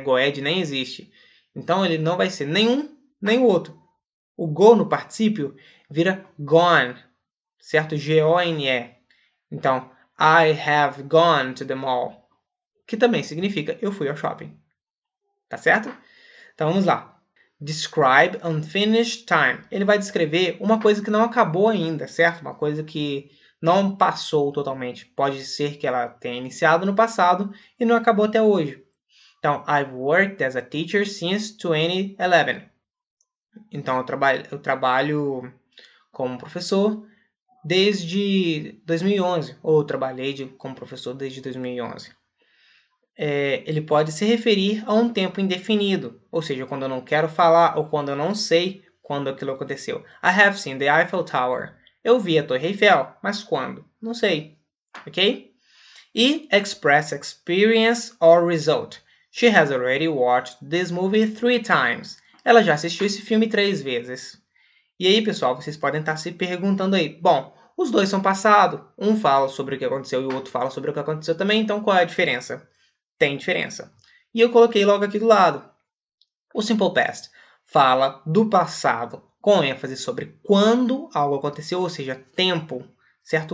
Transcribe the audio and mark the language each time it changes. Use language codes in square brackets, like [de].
[pt] Goed nem existe. Então, ele não vai ser nenhum nem o outro. O go no particípio vira gone, certo? G-O-N-E. Então, [en] I have gone to the mall, [pt] que também significa eu fui ao shopping. Tá certo? Então, vamos lá. [en] Describe unfinished time. [pt] Ele vai descrever uma coisa que não acabou ainda, certo? Uma coisa que não passou totalmente. Pode ser que ela tenha iniciado no passado e não acabou até hoje. Então, [en] I've worked as a teacher since 2011. [pt] Então, eu trabalho como professor desde 2011. Ou eu trabalhei como professor desde 2011. Ele pode se referir a um tempo indefinido, ou seja, quando eu não quero falar ou quando eu não sei quando aquilo aconteceu. [en] I have seen the Eiffel Tower. [pt] Eu vi a Torre Eiffel, mas quando? Não sei. Ok? E [en] express experience or result. She has already watched this movie 3 times. [pt] Ela já assistiu esse filme 3 vezes. E aí, pessoal, vocês podem estar se perguntando aí. Bom, os dois são passado. Um fala sobre o que aconteceu e o outro fala sobre o que aconteceu também. Então, qual é a diferença? Tem diferença. E eu coloquei logo aqui do lado. O Simple Past fala do passado com ênfase sobre quando algo aconteceu, ou seja, tempo, certo?